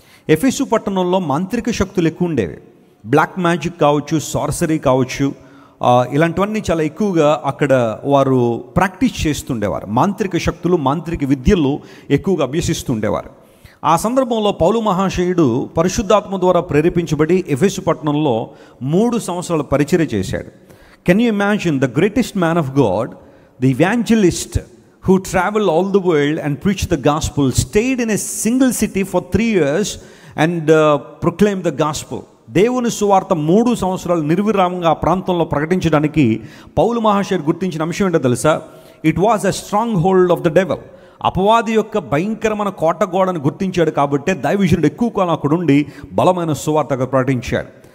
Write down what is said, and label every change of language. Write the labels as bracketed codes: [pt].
[te] ఎఫెసు పట్టణంలో మాంత్రిక శక్తులు ఎక్కువ ఉండేవి. బ్లాక్ మ్యాజిక్ కావచ్చు, సార్సరీ కావచ్చు, ఇలాంటివన్నీ చాలా ఎక్కువగా అక్కడ వారు ప్రాక్టీస్ చేస్తుండేవారు. మాంత్రిక శక్తులు, మాంత్రిక విద్యలు ఎక్కువగా అభ్యసిస్తుండేవారు. ఆ సందర్భంలో పౌలు మహాశయుడు పరిశుద్ధాత్మ ద్వారా ప్రేరేపించబడి ఎఫెసు పట్టణంలో 3 సంవత్సరాల పరిచర్య చేశాడు. [en] Can you imagine the greatest man of God, the evangelist who traveled all the world and preached the gospel, stayed in a single city for 3 years and proclaimed the gospel. [te] దేవుని సువార్త 3 సంవత్సరాలు నిర్విరామంగా ఆ ప్రాంతంలో ప్రకటించడానికి పౌలు మహాశయుడు గుర్తించిన అంశం ఏంటో తెలుసా? [en] It was a stronghold of the devil. [te] అపవాది యొక్క భయంకరమైన కోటగోడను గుర్తించాడు కాబట్టి దైవజనుడు ఎక్కువ కాలం అక్కడుండి బలమైన సువార్త ప్రకటించాడు.